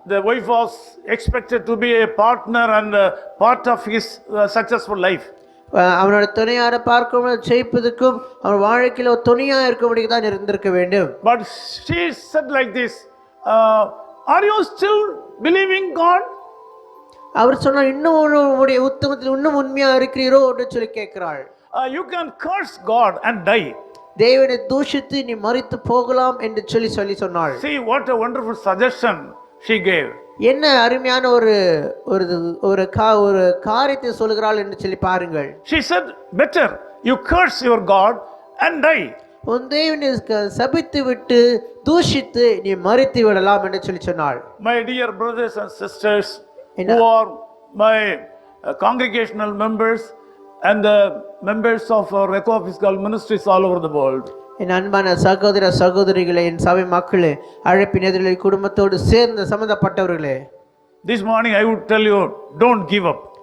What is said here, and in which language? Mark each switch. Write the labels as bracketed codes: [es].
[en] The wife was expected to be a partner and a part of his successful life. [ta] அவனோட துணையாரை பார்க்கும் ஜெயிப்பதற்கும் அவன் வாழ்க்கையில் ஒரு துணையா இருக்கும்படி தான் இருந்திருக்க வேண்டும். [en] But she said like this, are you still believing God? [ta] அவர் சொன்னார் இன்னும் உங்களுடைய உத்தமத்தில் இன்னும் உண்மையா இருக்கிறீரோ என்று சொல்லி கேட்கிறாள். [en] You can curse God and die. [ta] தேவனை தூஷித்து நீ மரித்து போகலாம் என்று சொல்லி சொன்னாள். [en] See what a wonderful suggestion she gave. [ta] என்ன அருமையான ஒரு காரியத்தை சொல்கிறாள் என்று சொல்லி பாருங்கள். [en] She said, better you curse your God and die. [ta] உன் தேவனை சபித்து விட்டு தூஷித்து நீ மரித்து விடலாம் என்று சொல்லி சொன்னாள். [en] My dear brothers and sisters who are my congregational members and the members of our ecofiscal ministries all over the world. [ta] என் அன்பான சகோதர சகோதரிகளே, என் சபை மக்களே, அழைப்பின் எதிரிலே குடும்பத்தோடு சேர்ந்த சம்பந்தப்பட்டவர்களே, [en] this morning I would tell you, don't give up.